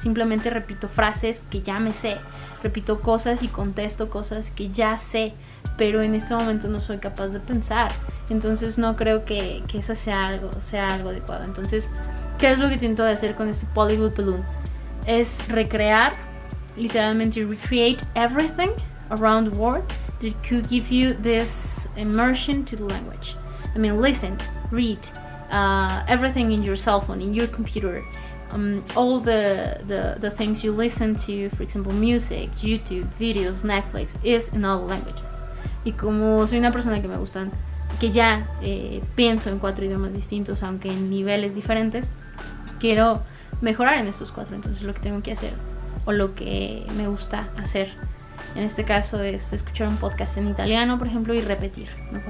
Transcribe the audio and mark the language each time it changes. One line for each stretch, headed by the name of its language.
Spanish: Simplemente repito frases que ya me sé, repito cosas y contesto cosas que ya sé, pero en este momento no soy capaz de pensar. Entonces no creo que esa sea algo adecuado. Entonces, ¿qué es lo que intento de hacer con este polyglot balloon? Es recrear
English: literalmente recreate everything around the world that could give you this immersion to the language. I mean, listen, read, everything in your cell phone, in your computer, all the things you listen to, for example, music, YouTube, videos, Netflix, is in all languages.
Spanish: Y como soy una persona que me gustan, que ya pienso en 4 idiomas distintos, aunque en niveles diferentes, quiero mejorar en estos 4. Entonces lo que tengo que hacer, o lo que me gusta hacer en este caso, es escuchar un podcast en italiano, por ejemplo, y repetir, ¿no?